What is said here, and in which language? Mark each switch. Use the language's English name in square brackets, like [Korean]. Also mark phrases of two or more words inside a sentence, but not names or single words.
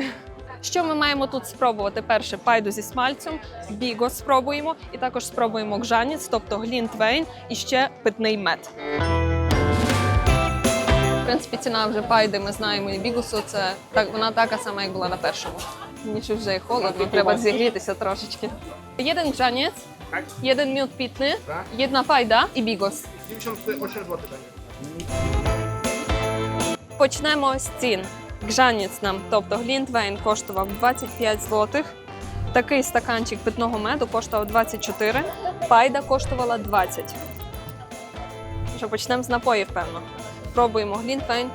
[Ukrainian] Що ми маємо тут спробувати? Перше, пайду зі смальцем, бігос спробуємо, і також спробуємо гжаніц, тобто глінтвейн, і ще питний мед. В принципі, ціна вже пайди, ми знаємо, і бігосу, вона така сама, як була на першому. Мені щось вже і холодно, треба зігрітися трошечки. [Polish] Jeden grzaniec, jeden miód pitny, jedna fajda [Ukrainian] і бігос. [Polish] 98 zł będzie. [Ukrainian] Почнемо з цін. Гжаніц нам, тобто глінтвейн, коштував 25 злотих. Такий стаканчик питного меду коштував 24, пайда коштувала 20. Що, почнемо з напоїв, певно. Пробуємо глінтвейн.